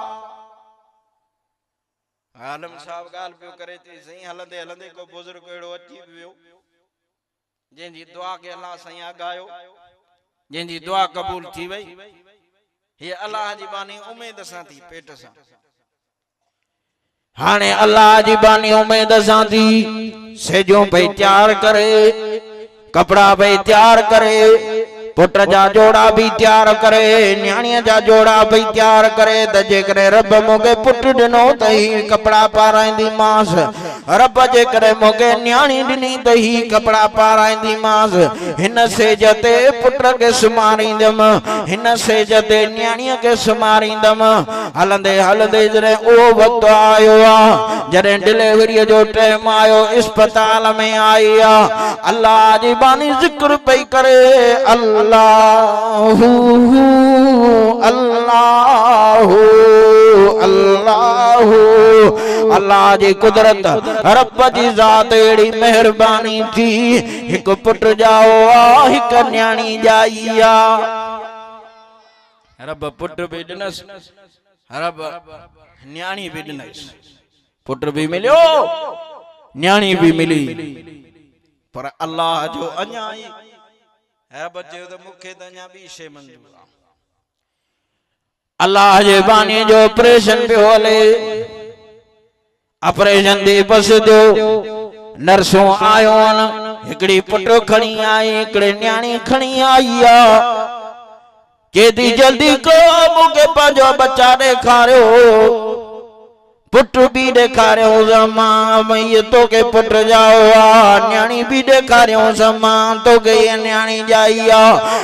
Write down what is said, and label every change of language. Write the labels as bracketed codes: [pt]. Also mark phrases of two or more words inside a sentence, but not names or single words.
[sd] आलम साहब ॻाल्हि पियो करे थी, साईं हलंदे हलंदे को बुज़ुर्ग अहिड़ो अची वियो जंहिंजी दुआ खे अल्लाह साईं आगायो, जंहिंजी दुआ क़बूल थी वई। हीअ अल्लाह जी बानी उमेद सां थी, पेट सां। हाणे अल्लाह जी बानी उमेद सां थी, सेजो भई तैयार करे, कपड़ा भई तैयार करे, पुट जा जोड़ा भी तैयार करे, न्याणीअ जा जोड़ा भी तैयार करे त जेकॾहिं रब मूंखे पुट ॾिनो त ही कपड़ा पाराईंदीमांस, रब जेकॾहिं मूंखे न्याणी ॾिनी त ही कपड़ा पाराईंदीमांस। हिन सेज ते पुट खे सुम्हारींदमि, हिन सेज ते न्याणीअ खे सुम्हारींदमि। हलंदे हलंदे जॾहिं उहो वक़्तु आयो आहे, जॾहिं डिलीवरीअ जो टाइम आयो, इस्पताल में आई आहे, अल्लाह जी बानी ज़िक्र पई करे, अल्लाहु अल्लाहु अल्लाहु। अल्लाह जी कुदरत, रब जी ज़ात अहिड़ी महिरबानी थी, हिकु पुट ॼाओ आ, हिकु न्याणी ॼाई आ। रब पुट भी ॾिनसि, रब न्याणी भी ॾिनसि, पुट भी मिलियो, न्याणी भी मिली। पर अल्लाह जो अञा ई रब चयो त मूंखे त अञा ॿी शइ मंज़ूर आहे। अल्लाह जे बानी जो ऑपरेशन पियो हले, ऑपरेशन दी बस दो नर्सों आयो न, हिकिड़ी पुट खणी आई, हिकिड़े न्याणी खणी आई आ। केदी जल्दी को मूंखे पंहिंजो बच्चा ॾेखारियो, पुट भी ॾेखारियो मां भई तोखे पुट ॼाओ आ, न्याणी भी ॾेखारियो मां तोखे ये न्याणी ॼाई आ।